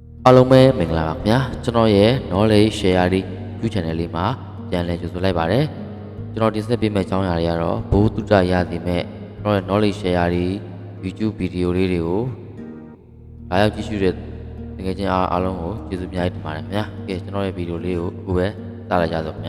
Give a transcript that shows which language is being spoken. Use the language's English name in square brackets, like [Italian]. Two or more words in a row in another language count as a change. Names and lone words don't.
[Burmese] အားလုံးပဲမင်္ဂလာပါခင်ဗျာကျွန်တော်ရဲ့ [English] knowledge share YouTube channel [Burmese] လေးမှာပြန်လည်ကြိုဆိုလိုက်ပါတယ်ကျွန်တော်တင်ဆက်ပေးမယ့်အကြောင်းအရာတွေကတော့ဘိုးတုတရသည်မဲ့ကျွန်တော်ရဲ့ [English] knowledge share YouTube [Burmese] ဗီဒီယိုလေးတွေကိုလာရောက်ကြည့်ရှုတဲ့တကယ်ချင်းအားလုံးကိုကျေးဇူးများတင်ပါတယ်ခင်ဗျာကဲကျွန်တော်ရဲ့ဗီဒီယိုလေးကိုအခုပဲစလိုက်ကြတော့ခင်ဗျာ